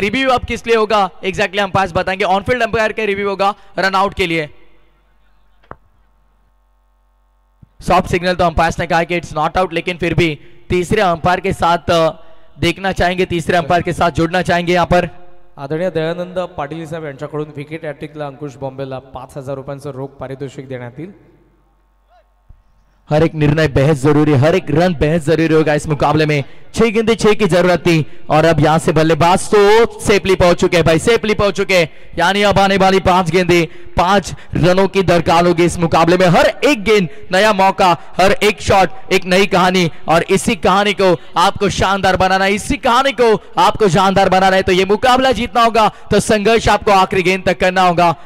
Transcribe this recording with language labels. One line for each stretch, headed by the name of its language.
Hindi: Review अब किस लिए होगा एग्जैक्टली अंपायर बताएंगे, ऑनफील्ड अंपायर का रिव्यू होगा रन आउट के लिए। सॉफ्ट सिग्नल तो अंपायर ने कहा कि
English: it's not out,
Hindi: लेकिन फिर भी तीसरे अंपायर के साथ देखना चाहेंगे, तीसरे अंपायर के साथ जुड़ना चाहेंगे यहां पर।
Marathi: आदरणीय दयानंद पाटील साहेब यांच्याकडून विकेट हॅट्रिकला अंकुश बॉम्बेला 5,000 रुपयांचं रोख पारितोषिक देण्यात येईल।
Hindi: हर एक निर्णय बेहद जरूरी, हर एक रन बेहद जरूरी होगा इस मुकाबले में। 6 गेंदे 6 की जरूरत थी, और अब यहां से बल्लेबाज तो सेफली पहुंच चुके हैं भाई, सेफली पहुंच चुके हैं, यानी अब आने वाली 5 गेंदे 5 रनों की दरकार होगी इस मुकाबले में। हर एक गेंद नया मौका, हर एक शॉट एक नई कहानी, और इसी कहानी को आपको शानदार बनाना है, इसी कहानी को आपको शानदार बनाना है, तो ये मुकाबला जीतना होगा, तो संघर्ष आपको आखिरी गेंद तक करना होगा।